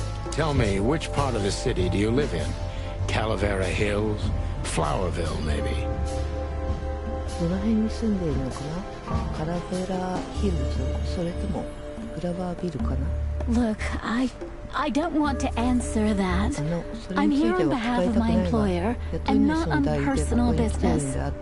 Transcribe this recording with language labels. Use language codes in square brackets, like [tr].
[en] Tell me, which part of the city do you live in? Calavera Hills? Flowerville, maybe? [ja] どの辺に住んでいるのかな？カラベラヒルズ、それともフラワービルかな？ [en] Look, I don't want to answer that. I'm here on behalf of my employer and not on personal business.